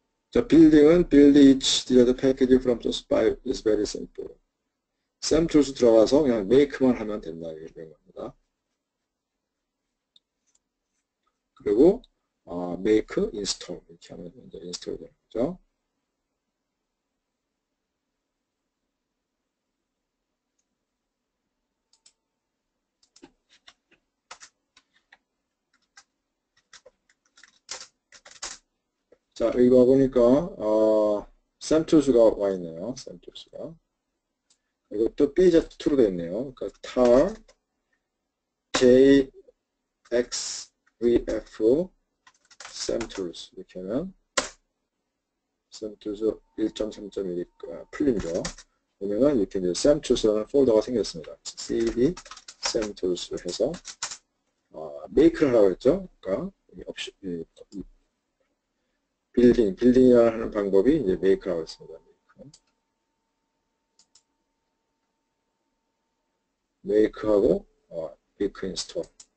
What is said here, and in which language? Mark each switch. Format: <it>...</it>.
<ko>자, 빌딩은</ko> <en>build each desired package from source file is very simple.</en> <ko>samtools 들어가서 그냥 make만 하면 된다. 이런 겁니다. 그리고 make, install 이렇게 하면 이제 install 되는 거죠. 자, 여기 와보니까 samtools가 와 있네요. samtools가. 이것도 BZ2로 되어 있네요. 그러니까 tar JXVF samtools 이렇게 하면 samtools 1.3.1이 풀림죠. 보면은 이렇게 이제 samtools라는 폴더가 생겼습니다. cd samtools 해서 make를 하라고 했죠. 그러니까 빌딩이라는 하는 방법이 이제 make라고 했습니다. make하고 make install.</ko>